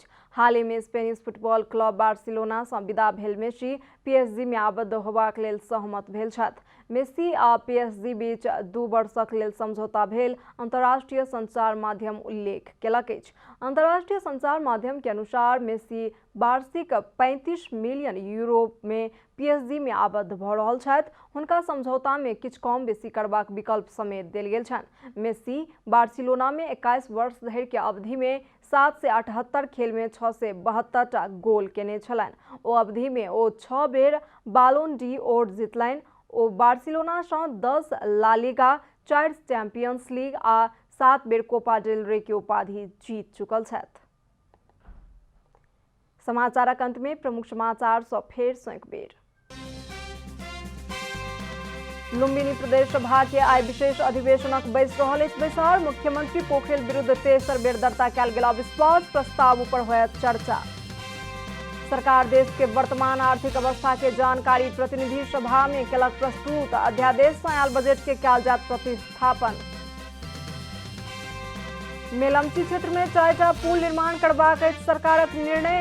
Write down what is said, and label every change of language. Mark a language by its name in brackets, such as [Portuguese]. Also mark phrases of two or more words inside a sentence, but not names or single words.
[Maithili] हाल में स्पेनिश फुटबॉल क्लब बार्सिलोना सँ विदा भेल मेसी पीएसजी में आबद्ध होबाक लेल सहमत भेल छथि। मेसी आ पीएसजी बीच 2 वर्षक लेल समझौता भेल अंतर्राष्ट्रीय संचार माध्यम उल्लेख केलक अछि। अंतर्राष्ट्रीय संचार माध्यम के अनुसार मेसी वार्षिक 35 मिलियन यूरो में पीएसजी में आबद्ध भऽ रहल छथि। हुनका समझौता में किछु कम बेसी करबाक विकल्प समेत देल गेल छनि। मेसी बार्सिलोना में 21 वर्ष धरि के अवधि में 7 से 78 खेल में 6 से 72टा गोल केने छलनि। ओ अवधि में ओ 6 बेर बालोन डी ओर जितलनि। ओ बार्सिलोना सँ 10 ला लीगा, 4 चैंपियंस लीग आ 7 बेर कोपा डेल रे के उपाधि जीत चुकल छथि। समाचारक अंत में प्रमुख समाचार सँ फेर सँ एक बेर। लुम्बिनी प्रदेश सभा के आइ विशेष अधिवेशनक बैस रहल अछि। बैसार मुख्यमंत्री पोखरेल विरुद्ध तेसर बेर दर्ता कयल गेल अविश्वास प्रस्ताव ऊपर होयत चर्चा। सरकार देश के वर्तमान आर्थिक अवस्था के जानकारी प्रतिनिधि सभा में केलक प्रस्तुत। अध्यादेश सँ आयल बजट के कयल जायत प्रतिस्थापन। मेलमची क्षेत्र में 4टा पुल निर्माण करबाक अछि सरकारक निर्णय।